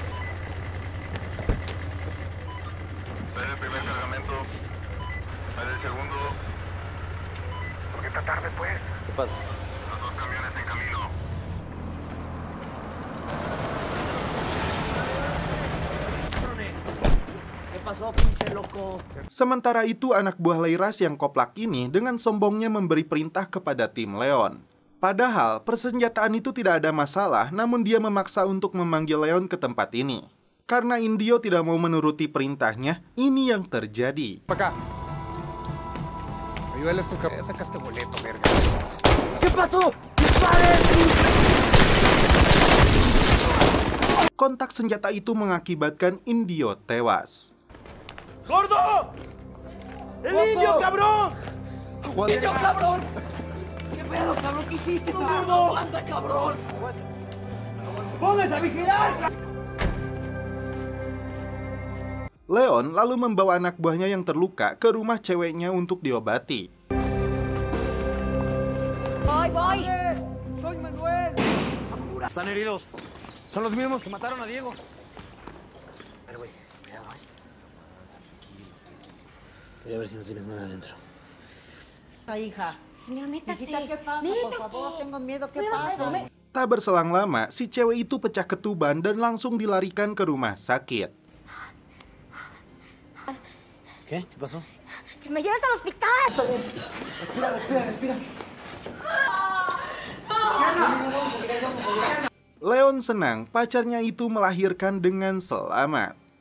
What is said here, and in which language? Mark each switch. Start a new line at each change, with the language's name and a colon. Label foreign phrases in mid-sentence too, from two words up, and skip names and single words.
Spanish: Sale el primer cargamento. Sale el segundo. ¿Por qué está tarde, pues? ¿Qué pasa? Los 2 camiones en camino. ¿Qué pasó, pinche loco?
Indonesian: Sementara itu, anak buah Leiras yang koplak ini dengan sombongnya memberi perintah kepada tim Leon. Padahal, persenjataan itu tidak ada masalah, namun dia memaksa untuk memanggil Leon ke tempat ini. Karena Indio tidak mau menuruti perintahnya, ini yang terjadi.
Spanish: Acá. Ayúdale a este cabrón. Saca este boleto, verga. ¿Qué pasó? ¡Disparen!
Indonesian: Kontak senjata itu mengakibatkan Indio tewas.
Spanish: ¡Gordo! ¡El indio, cabrón! ¡Indio, cabrón! ¿Qué pedo, cabrón? ¿Qué hiciste, gordo? ¡Aguanta, cabrón! ¡Pónganse a vigilar!
Indonesian: Leon lalu membawa anak buahnya yang terluka ke rumah ceweknya untuk diobati.
Spanish: Voy. ¡Soy Manuel! Están heridos. Son los mismos que mataron a Diego. A ver, güey, cuidado, Voy a ver si no tienes nada adentro. Hija. Señor, métase. Hijita, ¿qué pasa? Por favor, tengo miedo. ¿Qué pasa?
Indonesian: Tak berselang lama, si cewek itu pecah ketuban dan langsung dilarikan ke rumah sakit.
Spanish: ¿Qué? ¿Qué pasó? ¡Que me lleves al hospital! Respira.
Indonesian: Leon senang pacarnya itu melahirkan dengan selamat.